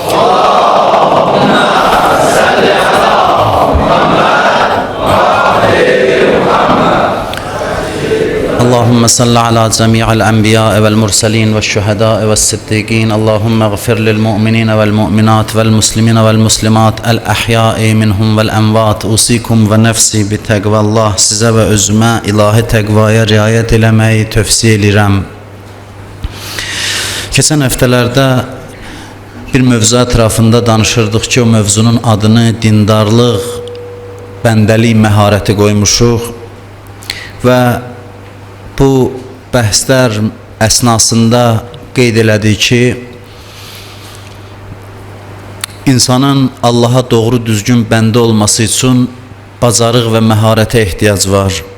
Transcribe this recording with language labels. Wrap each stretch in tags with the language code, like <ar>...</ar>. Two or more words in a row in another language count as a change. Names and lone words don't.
<ar>اللهم صل على جميع الأنبياء والمرسلين والشهداء والصديقين. اللهم اغفر للمؤمنين والمؤمنات والمسلمين والمسلمات الأحياء منهم والأموات. أوصيكم ونفسي بتقوى الله.</ar> <az>Size ve özüme ilahi tegvaya riayet eləməyi tövsiyə edirəm. Keçən həftələrdə bir mövzu ətrafında danışırdıq ki, o mövzunun adını dindarlıq, bəndəlik məharəti qoymuşuq və bu bəhslər əsnasında qeyd elədik ki, insanın Allaha doğru düzgün bəndə olması üçün bacarıq və məharətə ehtiyac var.</az>